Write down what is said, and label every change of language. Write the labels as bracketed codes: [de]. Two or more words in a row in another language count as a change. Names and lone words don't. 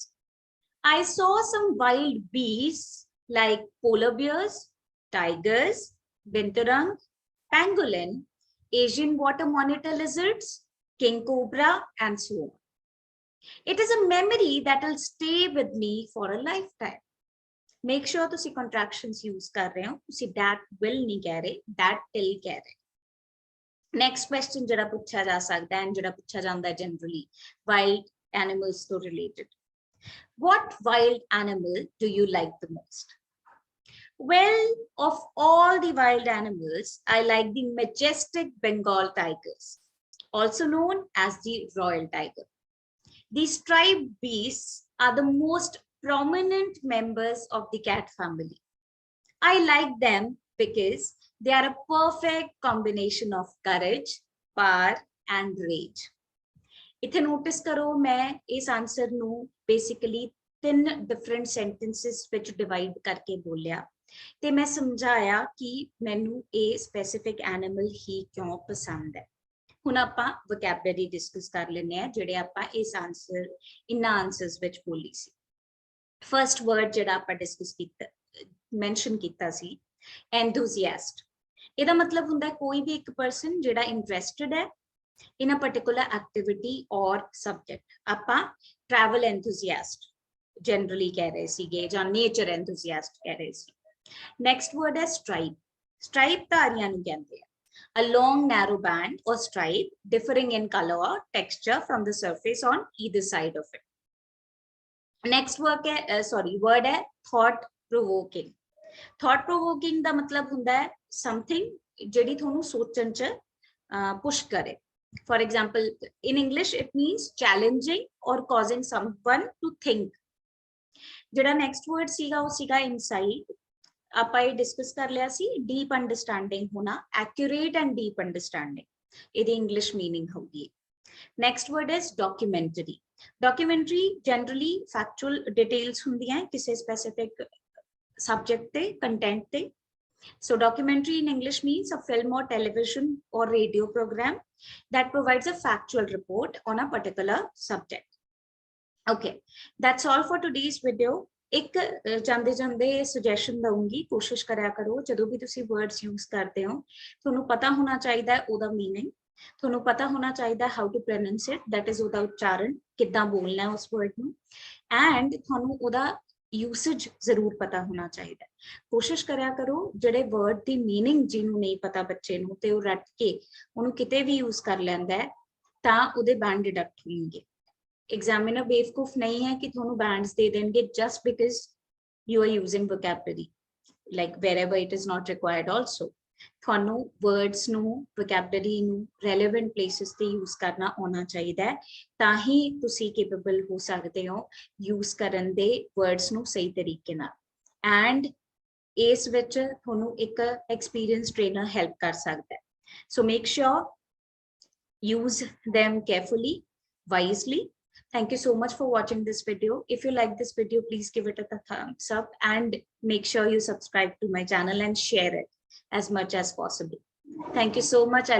[en] I saw some wild beasts like polar bears, tigers, binturang, pangolin, Asian water monitor lizards, king cobra, and so on. It is a memory that will stay with me for a lifetime. Make sure [pa] ਤੁਸੀਂ [en] contractions use [pa] ਕਰ ਰਹੇ ਹੋ, ਤੁਸੀਂ [en] that will [pa] ਨਹੀਂ ਕਹਿ ਰਹੇ, [en] that till [pa] ਕਹਿ ਰਹੇ। [en] Next question [pa] ਜਿਹੜਾ ਪੁੱਛਿਆ ਜਾ ਸਕਦਾ ਹੈ, ਜਿਹੜਾ ਪੁੱਛਿਆ ਜਾਂਦਾ ਹੈ [en] generally, wild animals [pa] ਤੋਂ related. [en] What wild animal do you like the most? Well, of all the wild animals, I like the majestic Bengal tigers, also known as the royal tiger. These striped beasts are the most prominent members of the cat family. I like them because they are a perfect combination of courage, power, and rage. [pa] ਇਥੇ notice ਕਰੋ, ਮੈਂ ਇਸ ਆਂਸਰ ਨੂੰ [en] basically 3 different sentences [pa] ਵਿੱਚ divide ਕਰਕੇ ਬੋਲਿਆ, ਤੇ ਮੈਂ ਸਮਝਾਇਆ ਕਿ ਮੈਨੂੰ ਇਹ [en] specific animal [pa] ਹੀ ਕਿਉਂ ਪਸੰਦ ਹੈ। ਹੁਣ ਆਪਾਂ [en] vocabulary discuss [pa] ਕਰ ਲੈਂਦੇ ਆ ਜਿਹੜੇ ਆਪਾਂ ਇਸ ਆਨਸਰ ਇਨਾਂ ਆਨਸਰਸ ਵਿੱਚ ਬੋਲੀ ਸੀ। [en] first word [pa] ਜਿਹੜਾ ਆਪਾਂ ਡਿਸਕਸ ਕੀਤਾ, ਮੈਂਸ਼ਨ ਕੀਤਾ ਸੀ, enthusiast। ਇਹਦਾ ਮਤਲਬ ਹੁੰਦਾ ਕੋਈ ਵੀ ਇੱਕ ਪਰਸਨ ਜਿਹੜਾ ਇੰਟਰਸਟਿਡ ਹੈ [en] in a particular activity or subject। [pa] ਆਪਾਂ [en] travel enthusiast generally [pa] ਕਹਿ ਰਹੇ ਸੀਗੇ ਜਾਂ [en] nature enthusiast [pa] ਕਹਿ ਰਹੇ ਸੀ। [en] next word ਹੈ stripe। [pa] stripe ਧਾਰੀਆਂ ਨੂੰ ਕਹਿੰਦੇ ਆ, [en] a long narrow band or stripe differing in color or texture from the surface on either side of it. Next word है thought provoking। thought provoking [pa] ਦਾ ਮਤਲਬ ਹੁੰਦਾ ਹੈ something ਜਿਹੜੀ ਤੁਹਾਨੂੰ ਸੋਚਣ ਚ push ਕਰੇ। [en] For example, in English it means challenging or causing someone to think। [pa] ਜਿਹੜਾ [en] next word [pa] ਸੀਗਾ ਉਹ ਸੀਗਾ insight। ਆਪਾਂ ਇਹ ਡਿਸਕਸ ਕਰ ਲਿਆ ਸੀ, [en] deep understanding [pa] ਹੋਣਾ, [en] accurate and deep understanding, [pa] ਇਹਦੀ [en] English meaning [pa] ਹੋਗੀ। [en] next word is documentary. documentary generally factual details [pa] ਹੁੰਦੀਆਂ ਕਿਸੇ [en] specific subject [pa] ਤੇ, ਕੰਟੈਂਟ ਤੇ। [en] So documentary in English means a film or television or radio program that provides a factual report on a particular subject. Okay, that's all for today's video। [pa] ਇੱਕ ਜਾਂਦੇ ਜਾਂਦੇ ਸੁਜੈਸ਼ਨ ਦਊਂਗੀ, ਕੋਸ਼ਿਸ਼ ਕਰਿਆ ਕਰੋ ਜਦੋਂ ਵੀ ਤੁਸੀਂ [en] words use [pa] ਕਰਦੇ ਹੋ ਤੁਹਾਨੂੰ ਪਤਾ ਹੋਣਾ ਚਾਹੀਦਾ ਹੈ ਉਹਦਾ ਮੀਨਿੰਗ, ਤੁਹਾਨੂੰ ਪਤਾ ਹੋਣਾ ਚਾਹੀਦਾ [en] how to pronounce it, that is [pa] ਉਹਦਾ ਉਚਾਰਨ ਕਿੱਦਾਂ ਬੋਲਣਾ ਹੈ ਉਸ ਵਰਡ ਨੂੰ, ਐਂਡ ਤੁਹਾਨੂੰ ਉਹਦਾ ਯੂਸੇਜ ਜ਼ਰੂਰ ਪਤਾ ਹੋਣਾ ਚਾਹੀਦਾ। ਕੋਸ਼ਿਸ਼ ਕਰਿਆ ਕਰੋ ਜਿਹੜੇ ਵਰਡ ਦੀ ਮੀਨਿੰਗ ਜਿਹਨੂੰ ਨਹੀਂ ਪਤਾ ਬੱਚੇ ਨੂੰ ਤੇ ਉਹ ਰੱਟ ਕੇ ਉਹਨੂੰ ਕਿਤੇ ਵੀ ਯੂਜ਼ ਕਰ ਲੈਂਦਾ ਹੈ ਤਾਂ ਉਹਦੇ [en] band deduct [pa] ਹੋਣਗੇ। ਐਗਜ਼ਾਮਿਨਰ ਬੇਵਕੂਫ ਨਹੀਂ ਹੈ ਕਿ ਥੋਨੂੰ ਬੈਂਡਸ ਦੇ ਦੇਣਗੇ [en] just because you are using vocabulary, like wherever it is not required also। [pa] थोनू words नू, vocabulary नू [en] relevant places [pa] ਤੇ use ਕਰਨਾ ਆਉਣਾ ਚਾਹੀਏ ਤਾਹੀਂ ਤੁਸੀਂ capable ਹੋ ਸਕਦੇ ਹੋ use ਕਰਨ ਦੇ words ਨੂੰ ਸਹੀ ਤਰੀਕੇ ਨਾਲ, and ਇਸ ਵਿੱਚ ਥੋਨੂੰ ਇੱਕ [en] experienced trainer [pa] help ਕਰ ਸਕਦਾ ਹੈ। [en] So make sure use them carefully, wisely। Thank you so much for watching this video. If you like this video, please give it a thumbs up and make sure you subscribe to my channel and share it as much as possible. Thank you so much.